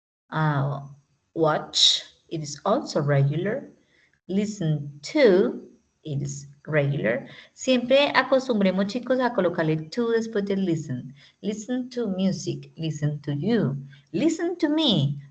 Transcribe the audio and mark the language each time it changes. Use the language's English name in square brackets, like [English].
[English] Uh, watch, it is also regular. Listen to, it is regular. [Spanish] Siempre acostumbremos, chicos, a colocarle to después de listen. [English] Listen to music, listen to you, listen to me.